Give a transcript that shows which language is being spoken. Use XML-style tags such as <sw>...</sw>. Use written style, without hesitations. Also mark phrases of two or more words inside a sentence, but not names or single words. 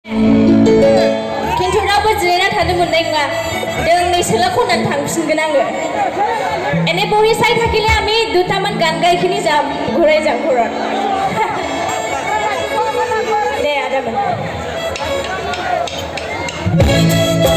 <brx>खिन्थु रावबो जिरायना थानो मोननाय नङा दोंनैसोल' खननानै थांफिनगोन आङो</brx> <as>এনে বহি চাই থাকিলে আমি দুটামান গান গাইখিনি যাম ঘূৰাই যাম ঘৰত দে আদামান</as>